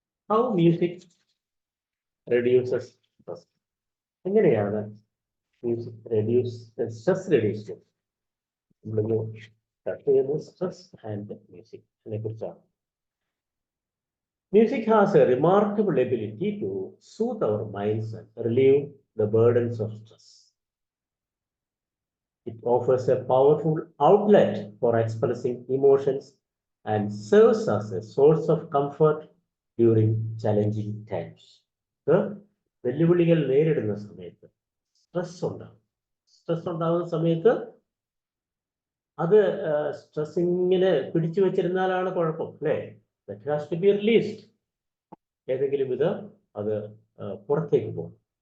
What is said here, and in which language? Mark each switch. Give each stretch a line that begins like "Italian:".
English: How music reduces stress.
Malayalam: എങ്ങനെയാണ് music stress reduce ചെയ്യുന്നത്? നമ്മളിന്ന് ചർച്ച ചെയ്യുന്നത് സ്ട്രെസ് ആൻഡ് മ്യൂസിക് അതിനെ കുറിച്ചാണ്.
English: Music has a remarkable ability to soothe our minds and relieve the burdens of stress. It offers a powerful outlet for expressing emotions and serves as a source of comfort during challenging times.
Malayalam: വെല്ലുവിളികൾ നേരിടുന്ന സമയത്ത്, stress ഉണ്ടാകുന്ന സമയത്ത്, അത് stress ഇങ്ങനെ പിടിച്ചു വെച്ചിരുന്നാലാണ് കുഴപ്പം, അല്ലേ?
English: That has to be released.
Malayalam: ഏതെങ്കിലും വിധം അത് പുറത്തേക്ക് പോകും.